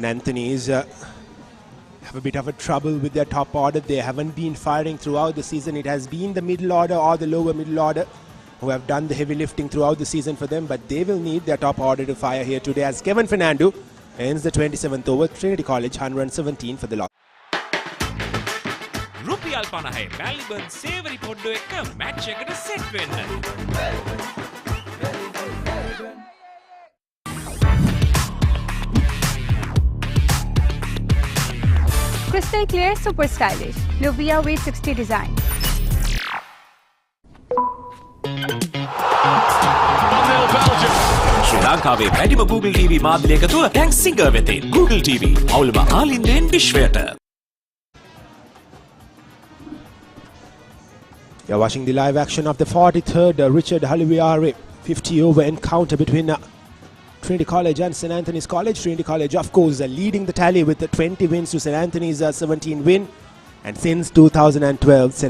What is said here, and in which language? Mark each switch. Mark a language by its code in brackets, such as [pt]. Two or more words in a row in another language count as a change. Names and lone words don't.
[en] Anthony's have a bit of a trouble with their top order. They haven't been firing throughout the season. It has been the middle order or the lower middle order who have done the heavy lifting throughout the season for them, but they will need their top order to fire here today as Kevin Fernando ends the 27th over. Trinity College 117 for the loss. [si] රුපියල් 50 මැලිබන් සේවරි පොඩ්ඩෝ එක්ක මැච් එකට සෙට් වෙන්න. [en] Crystal clear, super stylish. Lovia Weight 60 design. Belgium. [si] ලංකාවේ වැඩිම Google TV මාධ්‍ය එකතුව දැන් සිංගර් වෙතේ. Google TV. අවුලම ආලින්දෙන් විශ්වයට. [en] You're watching the live action of the 43rd Richard Haliviare 50 over encounter between Trinity College and St. Anthony's College. Trinity College, of course, leading the tally with 20 wins to St. Anthony's 17 win. And since 2012, St.